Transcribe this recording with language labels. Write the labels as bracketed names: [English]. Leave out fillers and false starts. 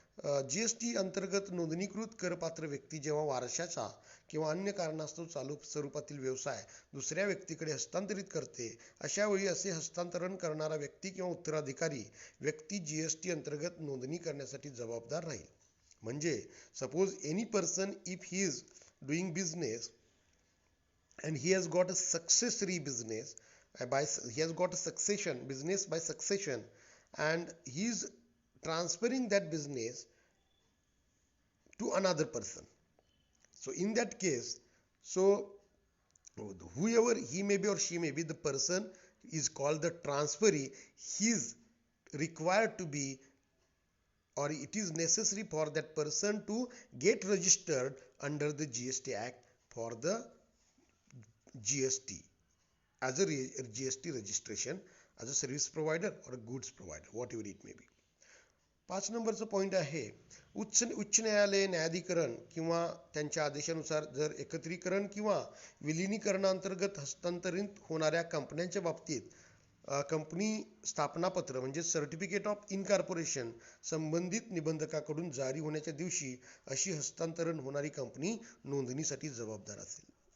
[Marathi] GST अंतर्गत नोंदणीकृत करपात्र व्यक्ती जेव्हा वारशाचा किंवा अन्य कारणास्तव चालू स्वरूपातील व्यवसाय दुसऱ्या व्यक्तीकडे हस्तांतरित करते, अशा वेळी असे हस्तांतरण करणारा व्यक्ती किंवा उत्तराधिकारी व्यक्ती जीएसटी अंतर्गत नोंदणी करण्यासाठी जबाबदार राहील. म्हणजे [English] Suppose any person if he is doing business and he has got a successory business he has got a succession business by succession, and he is transferring that business to another person. So in that case, so whoever he may be or she may be, the person is called the transferee. He is required to be, or it is necessary for that person to get registered under the GST Act for the GST as a GST registration as a service provider or a goods provider, whatever it may be. [Marathi] 5 नंबरचं point आहे, उच्च न्यायालय न्यायाधिकरण किंवा त्यांच्या आदेशानुसार जर एकत्रीकरण किंवा विलिनीकरणांतर्गत हस्तांतरित होणाऱ्या कंपन्यांच्या बाबतीत कंपनी स्थापनापत्र म्हणजे सर्टिफिकेट ऑफ इनकॉर्पोरेशन संबंधित निबंधकाकडून जारी होण्याच्या दिवशी अशी हस्तांतरण होणारी कंपनी नोंदणीसाठी जबाबदार असेल.